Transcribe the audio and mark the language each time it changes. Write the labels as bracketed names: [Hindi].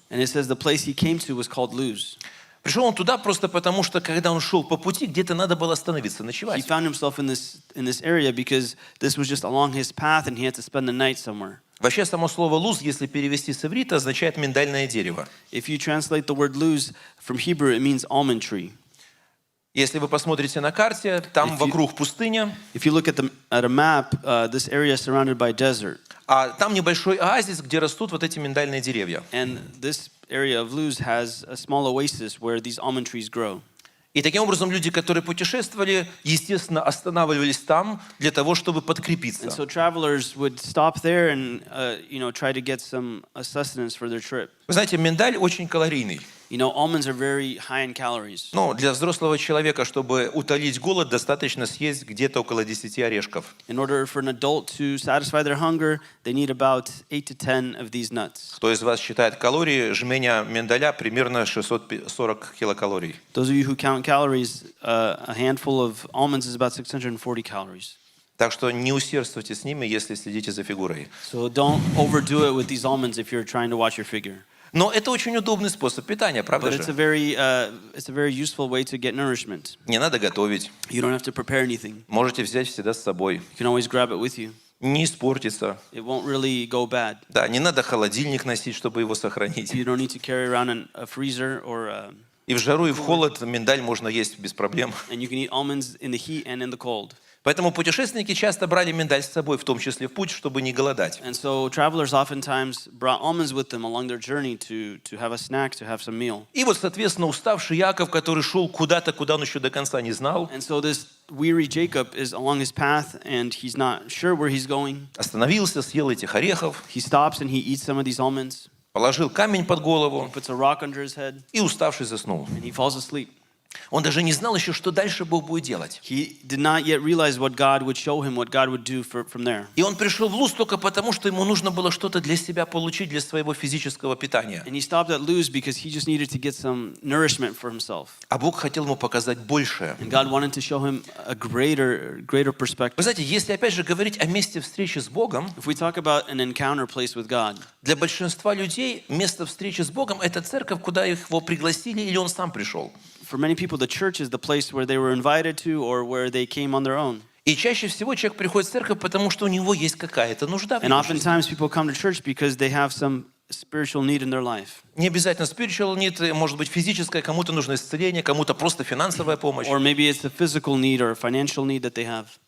[English] And it says the place he came to was called Luz. [Russian] Пришел он туда просто потому, что когда он шел по пути, где-то надо было остановиться, [English] He [Russian] ночевать. [English] found himself in this area because this was just along his path and he had to spend the night somewhere. [Russian] Вообще, само слово «луз», если перевести с иврита, означает миндальное дерево. [English] If you translate the word Luz from Hebrew, it means almond tree. [Russian] Если вы посмотрите на карте, там вокруг пустыня, [English] If you look at a map, this area is surrounded by desert. [Russian] а там небольшой оазис, где растут вот эти миндальные деревья. [English] And this area of Luz has a small oasis where these almond trees grow. [Russian] И таким образом люди, которые путешествовали, естественно, останавливались там для того, чтобы подкрепиться. [English] And so travelers would stop there and try to get some sustenance for their trip. [Russian] Вы знаете, миндаль очень калорийный. [English] You know, almonds are very high in calories. [Russian] Но для взрослого человека, чтобы утолить голод, достаточно съесть где-то около 10 орешков. [English] In order for an adult to satisfy their hunger, they need about 8 to 10 of these nuts. [Russian] Кто из вас считает калории, жменя миндаля примерно 640 килокалорий. [English] Those of you who count calories, a handful of almonds is about 640 calories. [Russian] Так что не усердствуйте с ними, если следите за фигурой. [English] So don't overdo it with these almonds if you're trying to watch your figure. [Russian] Но это очень удобный способ питания, правда [English] But it's a [Russian] же? [English] very useful way to get nourishment. [Russian] Не надо готовить. [English] You don't have to prepare anything. [Russian] Можете взять всегда с собой. [English] You can always grab it with you. [Russian] Не испортится. [English] It won't really go bad. [Russian] Да, не надо холодильник носить, чтобы его сохранить. [English] You don't need to carry around a freezer or [Russian] И в жару, и в холод миндаль можно есть без проблем. [English] and you can eat almonds in the heat and in the cold. [Russian] Поэтому путешественники часто брали миндаль с собой, в том числе в путь, чтобы не голодать. [English] And so travelers oftentimes brought almonds with them along their journey to have a snack, to have some meal. [Russian] И вот, соответственно, уставший Иаков, который шел куда-то, куда он еще до конца не знал, [English] And so this weary Jacob is along his path and he's not sure where he's going. [Russian] остановился, съел этих орехов, [English] He stops and he eats some of these almonds. [Russian] положил камень под [English] He [Russian] голову [English] puts a rock under his head [Russian] и уставший заснул. [English] and he falls asleep. [Russian] Он даже не знал еще, что дальше Бог будет делать. [English] He did not yet realize what God would show him, what God would do from there. [Russian] И он пришел в Луз только потому, что ему нужно было что-то для себя получить, для своего физического питания. [English] And he stopped at Luz because he just needed to get some nourishment for himself. [Russian] А Бог хотел ему показать большее. [English] And God wanted to show him a greater [Russian] Вы [English] perspective. [Russian] знаете, если опять же говорить о месте встречи с Богом, [English] If we talk about an encounter place with God, [Russian] для большинства людей место встречи с Богом – это церковь, куда его пригласили или он сам пришел. [English] for many people, the church is the place where they were invited to or where they came on their own. [Russian] И чаще всего человек приходит в церковь, потому что у него есть какая-то нужда в [English] And [Russian] его жизни. [English] oftentimes people come to church because they have some spiritual need in their life. [Russian] Не обязательно [English] spiritual need, [Russian] может быть физическое, кому-то нужно исцеление, кому-то просто финансовая помощь. [English] Or maybe it's a physical need or a financial need that they have.